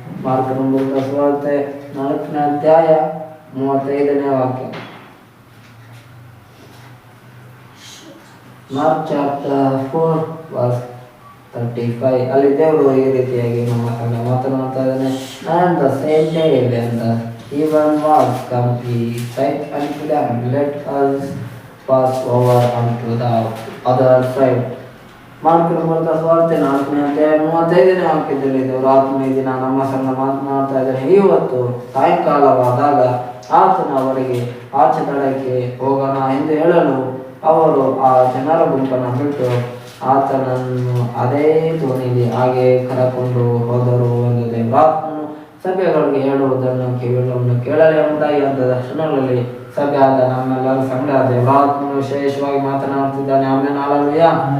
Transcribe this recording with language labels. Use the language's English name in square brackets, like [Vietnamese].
[Kannada] ಮಾರ್ಕನ ಬರೆದ ಸುವಾರ್ತೆ 4ನೇ ಅಧ್ಯಾಯ 35ನೇ ವಾಕ್ಯ. ಮಾರ್ಕ್ ಚಾಪ್ಟರ್ 4:35 ಅಲ್ಲಿ ದೇವರು ಈ ರೀತಿಯಾಗಿ ನಮ್ಮ ಸಂಗಡ ಮಾತನಾಡ್ತಾ ಇದ್ದಾನೆ. [English] And the same day when the even was come, he said unto them, Let us pass over unto the other side. [Kannada] ಮಾರ್ಕನ ಬರೆದ ಸುವಾರ್ತೆ 4ನೇ ಅಧ್ಯಾಯ 35ನೇ ವಾಕ್ಯದಲ್ಲಿ ದೇವರು ಆತ್ಮ ಈ ದಿನ ನಮ್ಮ ಸಂಗಡ ಮಾತನಾಡ್ತಾ ಇದ್ದಾನೆ. ಇವತ್ತು ಸಾಯಂಕಾಲವಾದಾಗ ಆತನ ಅವರಿಗೆ ಆಚೆ ದಡಕ್ಕೆ ಹೋಗೋಣ ಎಂದು ಹೇಳಲು ಅವರು ಆ ಜನರ ಗುಂಪನ್ನು ಬಿಟ್ಟು ಆತನನ್ನು ಅದೇ ದೋಣಿಯಲ್ಲಿ ಹಾಗೆ ಕರಕೊಂಡು ಹೋದರು ಎಂದು ದೇವರಾತ್ಮನು ಸಭೆಗಳಿಗೆ ಹೇಳುವುದನ್ನು ಕಿವಿಗಳನ್ನು ಕೇಳಲಿ ಎಂಬುದಾಗಿ ಅಂದ ಕ್ಷಣಗಳಲ್ಲಿ ಸಭೆ ಆದ ನಮ್ಮೆಲ್ಲರ ಸಂಘ ದೇವರಾತ್ಮನು ವಿಶೇಷವಾಗಿ ಮಾತನಾಡುತ್ತಿದ್ದಾನೆ. ಆಮೇಲೆ ಹಲ್ಲೆಲೂಯಾ.